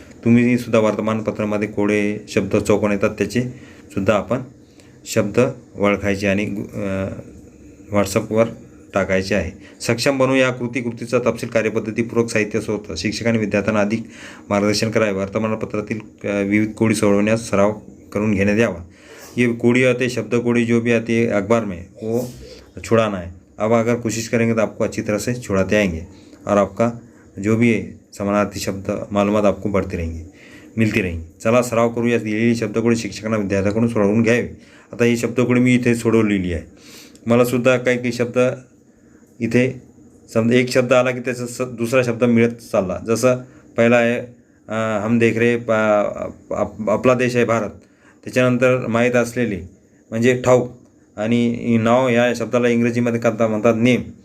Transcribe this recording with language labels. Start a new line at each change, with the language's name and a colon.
Marathi: तुम्ही सुद्धा वर्तमानपत्रामध्ये कोडे शब्द चौकोन येतात त्याचे सुद्धा आपण शब्द ओळखायचे आणि व्हॉट्सअपवर टाकायचे आहे। सक्षम बनवू या कृतीचा तपशील कार्यपद्धती पूरक साहित्य स्रोत। शिक्षकांनी विद्यार्थ्यांना अधिक मार्गदर्शन करावे, वर्तमानपत्रातील विविध कोडी सोडवण्यास सराव करून घेण्यात यावा।
Hindi: ये कोड़ी आते हैं, शब्द कोड़ी जो भी आती है अखबार में वो छुड़ाना है। अब अगर कोशिश करेंगे तो आपको अच्छी तरह से छुड़ाते आएंगे और आपका जो भी है समानार्थी शब्द मालूमात आपको बढ़ती रहेंगी, मिळती रहेंगी।
Marathi: चला सराव करूया। दिलेली शब्दकोडी शिक्षकांना विद्यार्थ्यांकडून सोडवून घ्यावी। आता ही शब्दकोडी मी इथे सोडवलेली आहे। मला सुद्धा काही शब्द इथे समजा एक शब्द आला की त्याचा दुसरा शब्द मिळत चालला। जसं पहिला आहे
Hindi: हम देख रहे
Marathi: आपला देश आहे भारत, त्याच्यानंतर माहीत असलेली म्हणजे ठाऊक, आणि नाव या शब्दाला इंग्रजीमध्ये करता म्हणतात नेम।